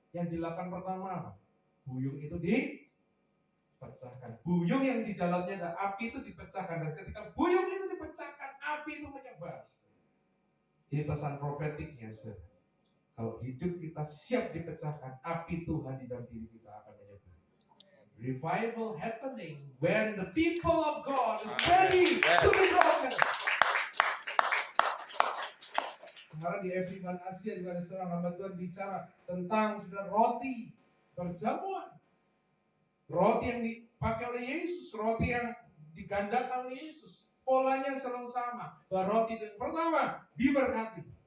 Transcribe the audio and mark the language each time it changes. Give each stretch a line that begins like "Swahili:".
Indonesian: Yang dilakukan pertama, buyung itu dipecahkan. Buyung yang di dalamnya ada api itu dipecahkan, dan ketika buyung itu dipecahkan, api itu menyebar. Ini pesan profetiknya, saudara. Kalau hidup kita siap dipecahkan, api Tuhan di dalam diri kita akan menyebar.
English: Revival happening when the people of God is ready to be broken.
Indonesian: Sekarang di Evan Asia juga ada seorang hamba Tuhan bicara tentang sudah roti perjamuan. Roti yang dipakai oleh Yesus, roti yang digandakan oleh Yesus. Polanya selalu sama. Bahwa roti yang pertama diberkati.